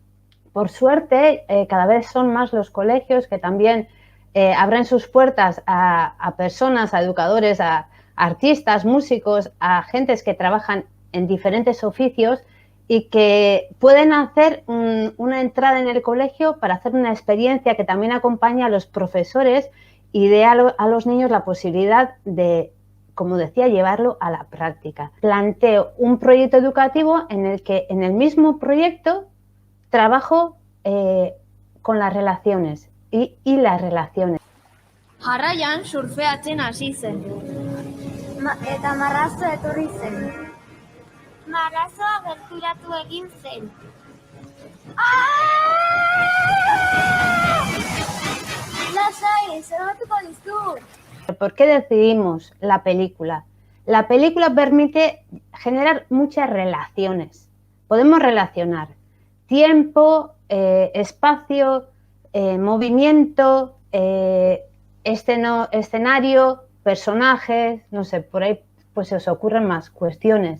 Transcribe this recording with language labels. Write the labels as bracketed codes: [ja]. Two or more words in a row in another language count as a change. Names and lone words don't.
[es] Por suerte, cada vez son más los colegios que también abren sus puertas a personas, a educadores, a artistas, músicos, a gentes que trabajan en diferentes oficios y que pueden hacer una entrada en el colegio para hacer una experiencia que también acompaña a los profesores y dé a los niños la posibilidad de, como decía, llevarlo a la práctica. Planteo un proyecto educativo en el que en el mismo proyecto trabajo con las relaciones y las relaciones. [eu] Jarraian surfeatzen hasi zen. Eta marrazo etorri zen. Marrazoa gerturatu egin zen. Lasai, zerbatuko dizut. [es] ¿Por qué decidimos la película? La película permite generar muchas relaciones. Podemos relacionar tiempo, espacio, movimiento, escenario, personajes, no sé, por ahí pues se os ocurren más cuestiones.